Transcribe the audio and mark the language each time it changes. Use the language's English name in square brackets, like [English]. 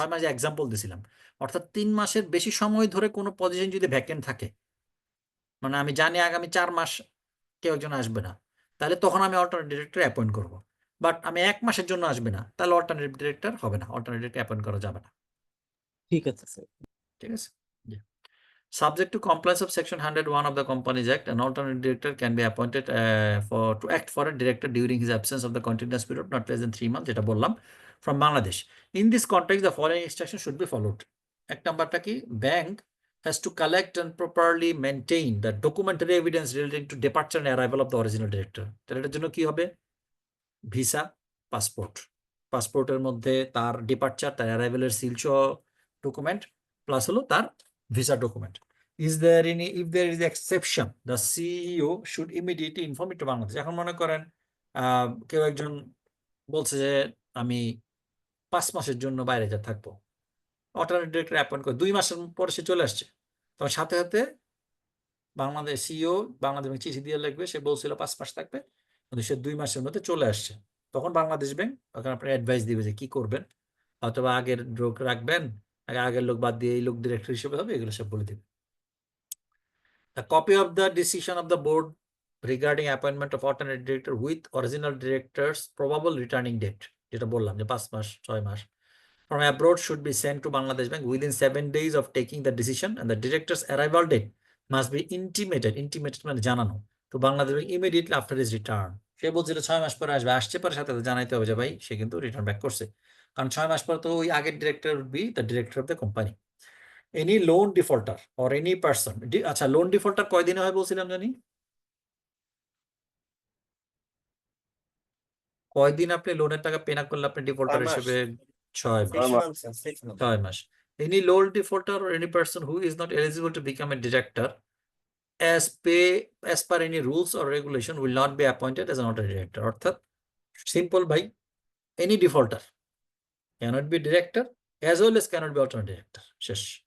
[Bangla] 6 মাসে এক্সাম্পল দিছিলাম, অর্থাৎ 3 মাসের বেশি সময় ধরে কোনো পজিশন যদি ভ্যাকেন্ট থাকে, মানে আমি জানি আগামী 4 মাস কেউ একজন আসবে না, তাহলে তখন আমি অল্টারনেটিভ ডিরেক্টর অ্যাপয়েন্ট করব। বাট আমি 1 মাসের জন্য আসবে না, তাহলে অল্টারনেটিভ ডিরেক্টর হবে না, অল্টারনেটিভ ডিরেক্টর অ্যাপয়েন্ট করা যাবে না। ঠিক আছে স্যার। ঠিক আছে? জি। [English] Subject to compliance of Section 101 of the Companies Act, an alternate director can be appointed to act for a director during his absence of the continuous period not less than 3 months, [Bangla] যেটা বললাম, [English] from Bangladesh. In this context, the following instruction should be followed. [Bangla] এক নাম্বারটা কি? [English] Bank has to collect and properly maintain the documentary evidence relating to departure and arrival of the original director. [Bangla] তাহলে এটার জন্য কি হবে? ভিসা, পাসপোর্ট, পাসপোর্টের মধ্যে তার ডিপার্চার, তার অ্যারাইভেলের সিল সহ ডকুমেন্ট, প্লাস হলো তার visa document. [English] Is there any, if there is exception, the CEO should immediately inform it to Bangladesh. [Bangla] এখন মনে করেন কেউ একজন বলছে যে আমি 5 মাসের জন্য বাইরে যা থাকবো, অল্টারনেটিভ ডিরেক্টর অ্যাপয়েন্ট করে 2 মাসের পরে সে চলে আসছে, তখন সাথে সাথে বাংলাদেশ সিইও বাংলাদেশ ব্যাংক চিঠি দিয়ে লিখবে সে বলছিল 5 মাস থাকবে, কিন্তু সে 2 মাসের মধ্যে চলে আসছে। তখন বাংলাদেশ ব্যাংক তখন আপনার অ্যাডভাইস দিবে যে কি করবেন, অথবা আগের লোক রাখবেন, আগের লোক বাদ দিয়ে এই লোক ডিরেক্টর হিসেবে হবে, এগুলো সব বলে দিবে। [English] A copy of the decision of the board regarding appointment of alternate director with original director's probable returning date, [Bangla] যেটা বললাম যে 5 মাস 6 মাস, [English] from abroad should be sent to Bangladesh Bank within 7 days of taking the decision, and the director's arrival date must be intimated [Bangla] মানে জানানো [English] to Bangladesh Bank immediately after his return. [Bangla] সে বলছিল 6 মাস পরে আসবে, আসছে পরে সাথে সাথে জানাইতে হবে যে ভাই সে কিন্তু রিটার্ন ব্যাক করছে, কারণ 6 মাস পর তো ওই আগের director [English] Be the director of the company. Any loan defaulter or any person, [Bangla] আচ্ছা লোন ডিফল্টার কয়দিনে হয় বলছিলাম জানি? কয়দিন আপনি লোনের টাকা পে না করলে আপনি ডিফল্টার 6 মাস। হিসেবে? 6 মাস। 6 মাস। [English] Any loan defaulter or any person who is not eligible to become a director as per any rules or regulation will not be appointed as an alternate director. অর্থাৎ simple ভাই, any defaulter cannot be director as well as cannot be alternate director. শেষ।